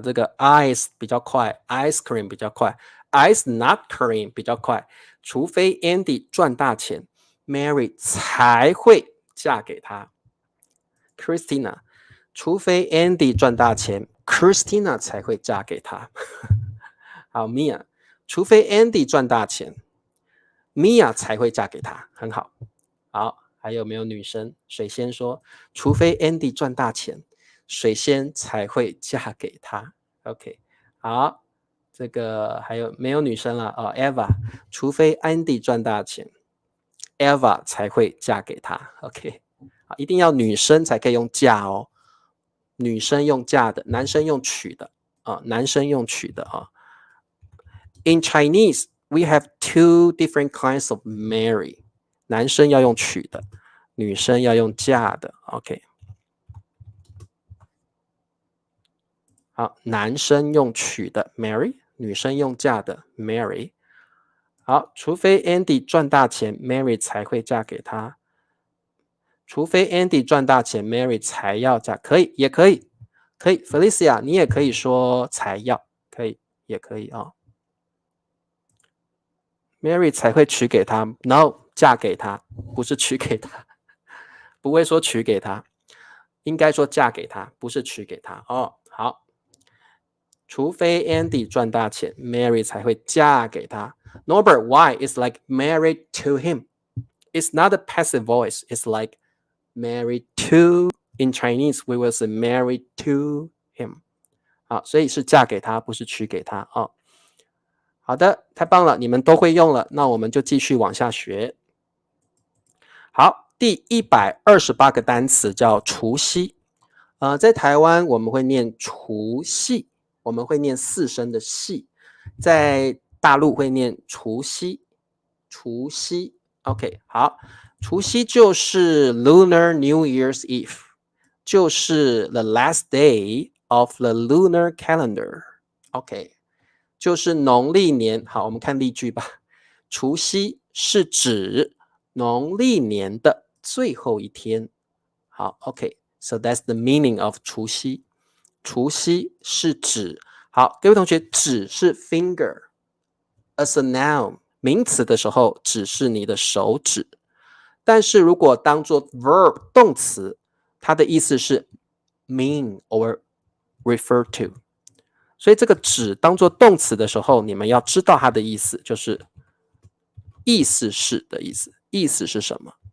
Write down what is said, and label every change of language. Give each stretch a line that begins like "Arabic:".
Chinese: 这个 ice 比较快 ，
English: ice cream
Chinese: 比较快 ，
English: ice not cream
Chinese: 比较快。除非 Andy 赚大钱 ，Mary 才会嫁给他。 Christina，除非 Andy 赚大钱 ，Christina 才会嫁给他。好，Mia，除非 Andy 赚大钱，Mia 才会嫁给他。很好。好，还有没有女生？水仙说，除非 Andy 赚大钱。水仙才会嫁给他。OK， 好，这个还有没有女生了？哦 ，Eva， 除非 Andy 赚大钱 ，Eva 才会嫁给他。 OK， 好，一定要女生才可以用嫁哦，女生用嫁的，男生用娶的啊，男生用娶的啊。
English: In Chinese, we have two different kinds of marry，
Chinese: 男生要用娶的，女生要用嫁的。
English: OK。
Chinese: 好，男生用娶的 marry， 女生用嫁的 marry。好，除非 Andy 赚大钱 ，Mary 才会嫁给他。除非 Andy 赚大钱 ，Mary 才要嫁，可以，也可以，可以。 Felicia， 你也可以说才要，可以，也可以啊。 Mary 才会娶给他 ，No， 嫁给他，不是娶给他，不会说娶给他，应该说嫁给他，不是娶给他哦。好。除非 Andy 赚大钱 ，Mary 才会嫁给他。
English: Norbert, why? It's like married to him. It's not a passive voice. It's like married to. In Chinese, we will say married to him.
Chinese: 好，所以是嫁给他，不是娶给他哦。好的，太棒了，你们都会用了，那我们就继续往下学。好，第128个单词叫除夕。在台湾我们会念除夕。我们会念4声的夕，在大陆会念除夕，除夕。 OK， 好，除夕就是
English: Lunar New Year's Eve，
Chinese: 就是
English: the last day of the lunar calendar。
Chinese: OK， 就是农历年。好，我们看例句吧。除夕是指农历年的最后一天。
English: 好 ，OK，so that's the meaning of 除夕。
Chinese: 除夕是指，好，各位同学，指是 finger，as a noun， 名词的时候指是你的手指，但是如果当做 verb 动词，它的意思是
English: mean or refer to，
Chinese: 所以这个指当做动词的时候，你们要知道它的意思，就是意思是的意思，意思是什么？